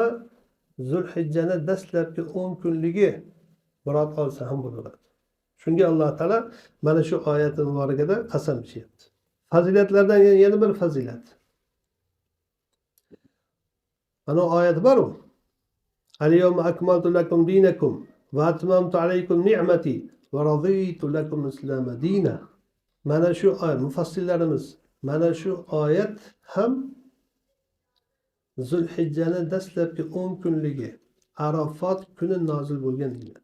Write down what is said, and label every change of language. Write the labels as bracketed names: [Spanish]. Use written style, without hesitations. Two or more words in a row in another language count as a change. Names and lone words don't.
[Uzbek] Zulhijjaning dastlabki 10 kunligi murod olsa ham bo'laveradi. Shunga Alloh taolo mana shu oyat muborakada qasam ichyapti. Fazilatlardan yana bir fazilat. Mana oyat bor-ku. [Arabic] اليوم أكملت لكم دينكم وأتممت عليكم نعمتي ورضيت لكم الإسلام دينا. [Uzbek] Mana shu oyat mufassirlarimiz mana shu oyat ham Zulhijjaning dastlabki 10 kunligi Arafat kuni nozil bo'lgan deyiladi.